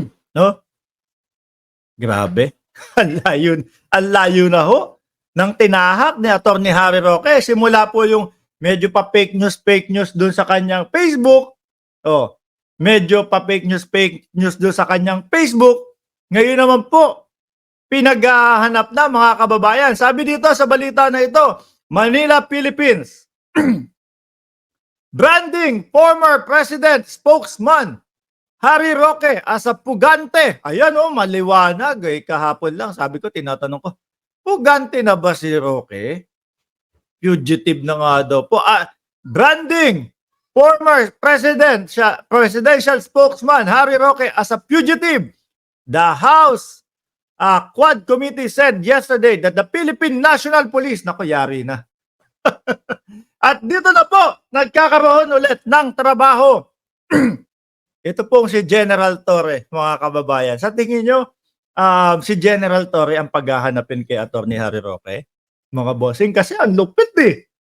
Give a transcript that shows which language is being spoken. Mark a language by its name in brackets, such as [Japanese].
[Filipino] No? Grabe. Ang layo na ho ng tinahak ni Attorney Harry Roque. Simula po yung medyo pa fake news dun sa kanyang Facebook. Medyo pa fake news dun sa kanyang Facebook. Ngayon naman po, pinaghahanap na mga kababayan. Sabi dito sa balita na ito, Manila, Philippines. [English] Branding former president spokesman Harry Roque as a [Filipino] pugante. Ayan maliwanag. Kahapon lang, sabi ko, tinatanong ko, pugante na ba si Roque? Fugitive na nga daw po. [English] Branding former presidential spokesman Harry Roque as a fugitive. The House Quad Committee said yesterday that the Philippine National Police, [Filipino] naku, yari na. At dito na po, nagkakaroon ulit ng trabaho. Ito pong si General Torre, mga kababayan. Sa tingin nyo, si General Torre ang paghahanapin kay Attorney Harry Roque? Mga bossing, kasi ang lupit eh.